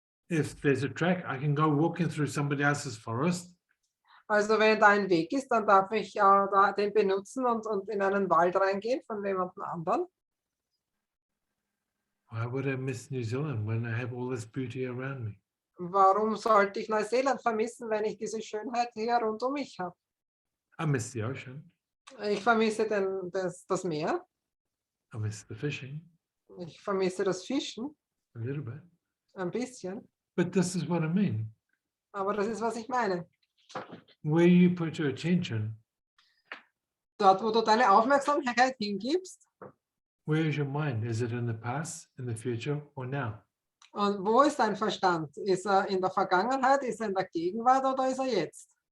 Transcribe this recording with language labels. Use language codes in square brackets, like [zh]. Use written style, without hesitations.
[en] If there's a track, I can go walking through somebody else's forest. [de] Also wenn da ein Weg ist, dann darf ich da den benutzen und in einen Wald reingehen von jemandem anderen. [en] Why would I miss New Zealand when I have all this beauty around me? [de] Warum sollte ich Neuseeland vermissen, wenn ich diese Schönheit hier rund um mich habe? [en] I miss the ocean. [de] Ich vermisse das Meer, [en] I miss the fishing [de] ich vermisse das Fischen, [en] a little bit. [de] ein bisschen, [en] But this is what I mean. [de] aber das ist, was ich meine. [en] Where you put your attention, [de] Dort, wo du deine Aufmerksamkeit hingibst, [en] where is your mind? Is it in the past, in the future, or now? [de] und wo ist dein Verstand? Ist er in der Vergangenheit, ist er in der Gegenwart oder ist er jetzt?